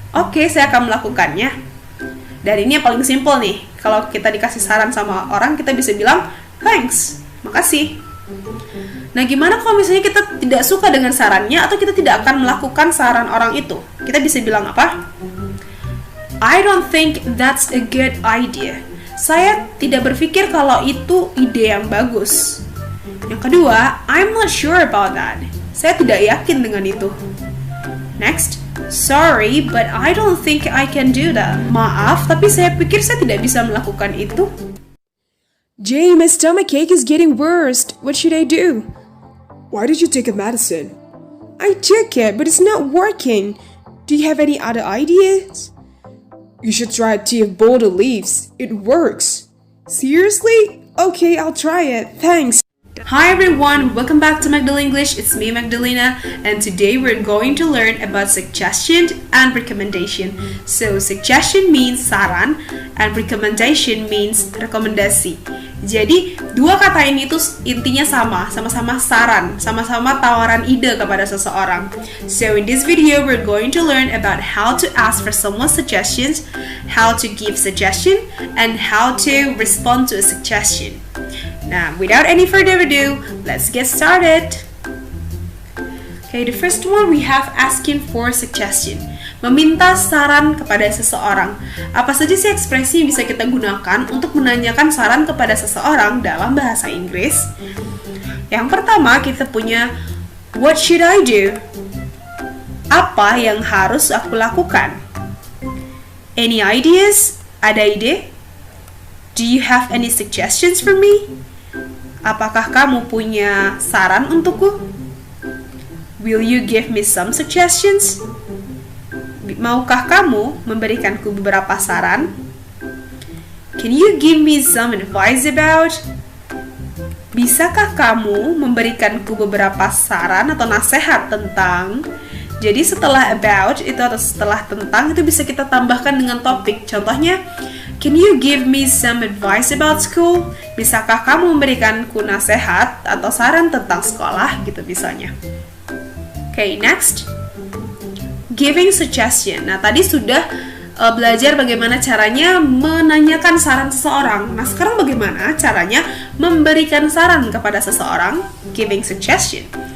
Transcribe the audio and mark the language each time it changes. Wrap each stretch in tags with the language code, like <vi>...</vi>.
<id>Oke, saya akan melakukannya. Dan ini yang paling simple nih. Kalau kita dikasih saran sama orang, kita bisa bilang thanks, makasih. Nah, gimana kalau misalnya kita tidak suka dengan sarannya atau kita tidak akan melakukan saran orang itu? Kita bisa bilang apa?</id> <en>I don't think that's a good idea.</en> <id>Saya tidak berpikir kalau itu ide yang bagus. Yang kedua,</id> <en>I'm not sure about that.</en> <id>Saya tidak yakin dengan itu.</id> <en>Next, sorry, but I don't think I can do that.</en> <id>Maaf, tapi saya pikir saya tidak bisa melakukan itu.</id> <en>Jay, my stomachache is getting worse. What should I do? Why did you take a medicine? I took it, but it's not working. Do you have any other ideas? You should try tea of boulder leaves. It works. Seriously? Okay, I'll try it. Thanks. Hi everyone, welcome back to Magdal English. It's me, Magdalena, and today we're going to learn about suggestion and recommendation. So, suggestion means saran, and recommendation means rekomendasi.</en> <id>Jadi, dua kata ini tuh intinya sama-sama saran, sama-sama tawaran ide kepada seseorang.</id> <en>So, in this video, we're going to learn about how to ask for someone's suggestions, how to give suggestion, and how to respond to a suggestion. Now, without any further ado, let's get started. Okay, the first one we have asking for suggestion.</en> <id>Meminta saran kepada seseorang. Apa saja sih ekspresi yang bisa kita gunakan untuk menanyakan saran kepada seseorang dalam bahasa Inggris? Yang pertama, kita punya</id> <en>what should I do?</en> <id>Apa yang harus aku lakukan?</id> <en>Any ideas?</en> <id>Ada ide?</id> <en>Do you have any suggestions for me?</en> <id>Apakah kamu punya saran untukku?</id> <en>Will you give me some suggestions?</en> <id>Maukah kamu memberikanku beberapa saran?</id> <en>Can you give me some advice about?</en> <id>Bisakah kamu memberikanku beberapa saran atau nasihat tentang? Jadi setelah about itu atau setelah tentang itu bisa kita tambahkan dengan topik.</id> <en>Contohnya, can you give me some advice about school?</en> <id>Bisakah kamu memberikanku nasihat atau saran tentang sekolah gitu misalnya.</id> <en>Okay, next. Giving suggestion.</en> <id>Nah, tadi sudah belajar bagaimana caranya menanyakan saran seseorang. Nah, sekarang bagaimana caranya memberikan saran kepada seseorang?</id> <en>Giving suggestion.</en>